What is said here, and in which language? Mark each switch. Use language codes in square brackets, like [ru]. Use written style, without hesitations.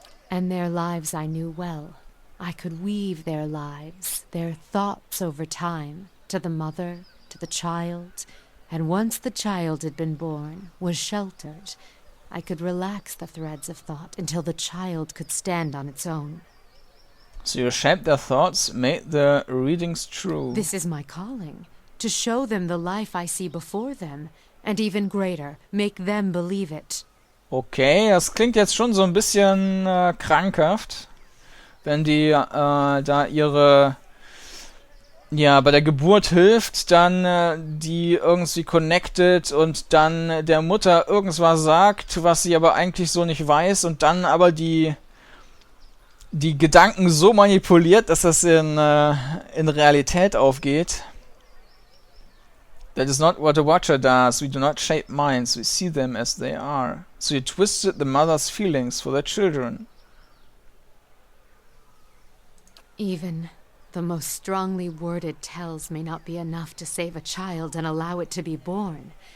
[en] And their lives I knew well. I could weave their lives, their thoughts over time, to the mother, to the child, and once the child had been born, was sheltered, I could relax the threads of thought until the child could stand on its own. So you shaped their thoughts, made their readings true. This is my calling, to show them the life I see before them, and even greater, make them believe it. [de] Okay, das klingt jetzt schon so ein bisschen krankhaft, wenn die da ihre, ja, bei der Geburt hilft, dann die irgendwie connected und dann der Mutter irgendwas sagt, was sie aber eigentlich so nicht weiß und dann aber die Gedanken so manipuliert, dass das in Realität aufgeht. [en] That is not what a watcher does. We do not shape minds, we see them as they are. So you twisted the mother's feelings for their children. Even the most strongly worded tells may not be enough to save a child and allow it to be born.